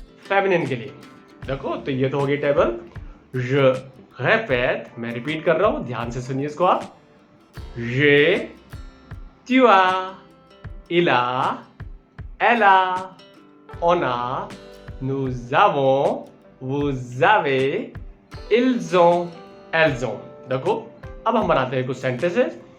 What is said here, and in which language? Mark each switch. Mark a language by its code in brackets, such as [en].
[hi] Feminine के लिए देखो तो ये तो हो गई टेबल। [fr] je répète, [hi] मैं रिपीट कर रहा हूं, ध्यान से सुनिए इसको आप। [fr] j'ai, tu as, il a, elle a, on a, nous avons, vous avez, ils ont, elles ont। [hi] देखो अब हम बनाते हैं कुछ सेंटेंसेस।